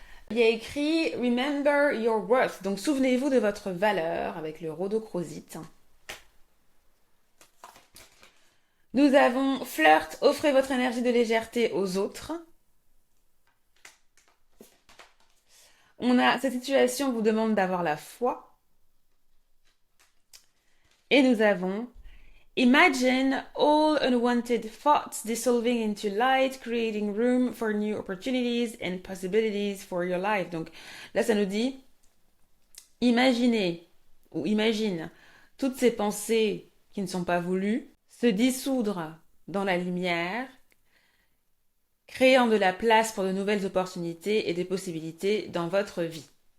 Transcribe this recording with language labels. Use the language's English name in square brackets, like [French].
[French] Il y a écrit [English] Remember your worth. [French] Donc souvenez-vous de votre valeur avec le rhodochrosite. Nous avons Flirt, offrez votre énergie de légèreté aux autres. On a cette situation vous demande d'avoir la foi. Et nous avons [English] Imagine all unwanted thoughts dissolving into light, creating room for new opportunities and possibilities for your life. [French] Donc là, ça nous dit imaginez ou imagine toutes ces pensées qui ne sont pas voulues se dissoudre dans la lumière, créant de la place pour de nouvelles opportunités et des possibilités dans votre vie.